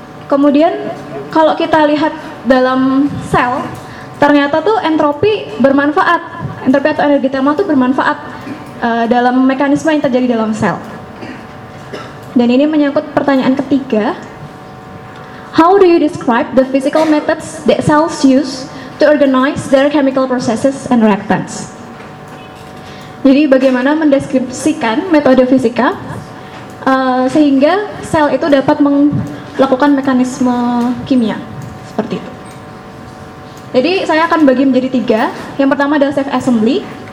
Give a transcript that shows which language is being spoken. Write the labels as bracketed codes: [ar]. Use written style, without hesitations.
[id] Kemudian kalau kita lihat dalam sel, ternyata tuh entropi bermanfaat entropi atau energi termal itu bermanfaat dalam mekanisme yang terjadi dalam sel. Dan ini menyangkut pertanyaan ketiga. [en] How do you describe the physical methods that cells use to organize their chemical processes and reactants? [id] Jadi bagaimana mendeskripsikan metode fisika sehingga sel itu dapat melakukan mekanisme kimia seperti itu. Jadi saya akan bagi menjadi tiga. Yang pertama adalah self assembly.